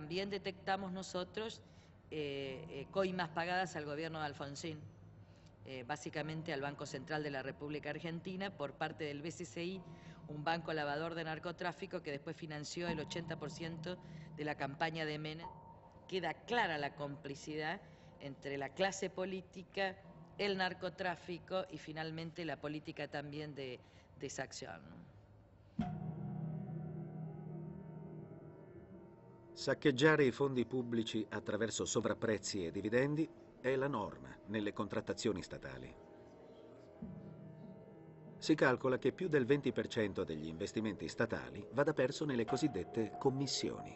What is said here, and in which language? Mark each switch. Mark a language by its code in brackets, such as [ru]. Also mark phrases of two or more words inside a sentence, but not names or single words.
[es] Ahora, también detectamos nosotros coimas pagadas al gobierno de Alfonsín, básicamente al Banco Central de la República Argentina, por parte del BCCI, un banco lavador de narcotráfico que después financió el 80% de la campaña de Menem. Queda clara la complicidad entre la clase política, el narcotráfico y finalmente la política también de exacción. [it] Saccheggiare i fondi pubblici attraverso sovrapprezzi e dividendi è la norma nelle contrattazioni statali. Si calcola che più del 20% degli investimenti statali vada perso nelle cosiddette commissioni.